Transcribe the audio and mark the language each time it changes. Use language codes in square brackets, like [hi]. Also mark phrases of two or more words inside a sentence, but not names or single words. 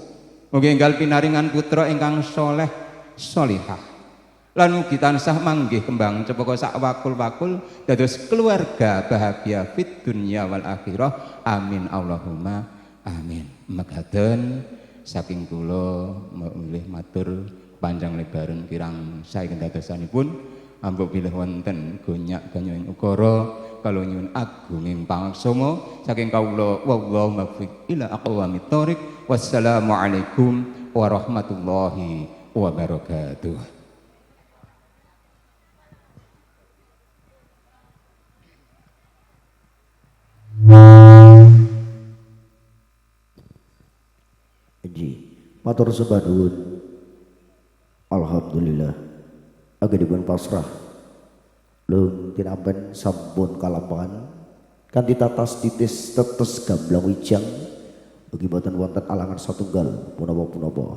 [jv] Mugi enggal pinaringan putra ingkang soleh solihah lan mugi tansah manggih kembang cepaka sak wakul-wakul dados keluarga bahagia [ar] في الدنيا والآخرة آمين اللهم آمين. [jv] Mekaten saking kula milih matur panjang lebaran kirang saengga dadosanipun ampun bilih wonten gonyak ganyuing ukara kalau nyuwun agunging pangaksama saking kawula [ar] والله الموفق إلى أقوم الطريق. والسلام عليكم ورحمة الله وبركاته. [jv] Matur sembah nuwun. Alhamdulillah anggenipun pasrah lung tinampen sampun kalampangan kanthi tatas titis tetes gamblang wijang ugi boten wonten alangan satunggal punapa-punapa.